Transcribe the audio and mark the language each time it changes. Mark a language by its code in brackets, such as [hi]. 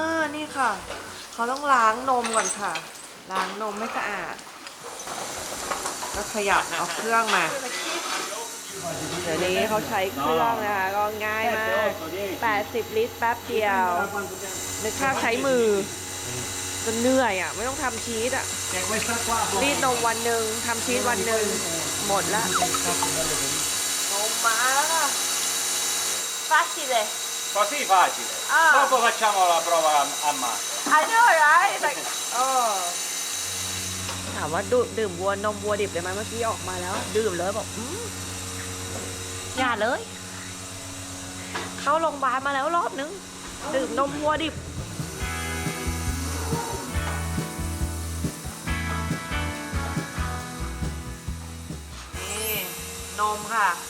[th] นี่ค่ะเขาต้องล้างนมก่อนค่ะล้างนมให้สะอาดก็ขยับเอาเครื่องมาเดี๋ยวนี้เขาใช้เครื่องนะคะก็ง่ายมาก80ลิตรแป๊บเดียวนึกภาพใช้มือจนเหนื่อยอ่ะไม่ต้องทำชีสอ่ะรีดนมวันหนึ่งทำชีสวันหนึ่งหมดละนมมาแล้วค่ะfacile [it] Così facile. Dopo facciamo la prova a mano. [en] I know right like [th] ถามว่าดื่มวัวนมวัวดิบเลยไหมเมื่อกี้ออกมาแล้วดื่มเลยบอกอย่าเลยเข้าโรงพยาบาลมาแล้วรอบนึงดื่มนมวัวดิบนี่นมค่ะ